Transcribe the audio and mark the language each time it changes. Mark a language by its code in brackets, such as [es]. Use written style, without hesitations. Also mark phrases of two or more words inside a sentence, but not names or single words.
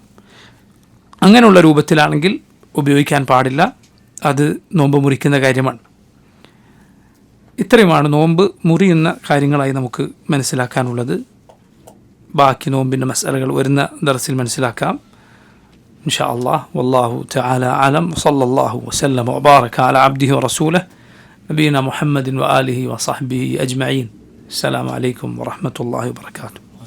[ml] അങ്ങനെയുള്ള രൂപത്തിലാണെങ്കിൽ ഉപയോഗിക്കാൻ പാടില്ല, അത് നോമ്പ് മുറിക്കുന്ന കാര്യമാണ്. ഇത്രയുമാണ് നോമ്പ് മുറിയുന്ന കാര്യങ്ങളായി നമുക്ക് മനസ്സിലാക്കാനുള്ളത്. ബാക്കി നോമ്പിൻ്റെ മസാലകൾ വരുന്ന ദർസിൽ മനസ്സിലാക്കാം. [ar] إن شاء الله. والله تعالى أعلم. وصلى الله وسلم وبارك على عبده ورسوله نبينا محمد وآله وصحبه أجمعين. السلام عليكم ورحمة الله وبركاته.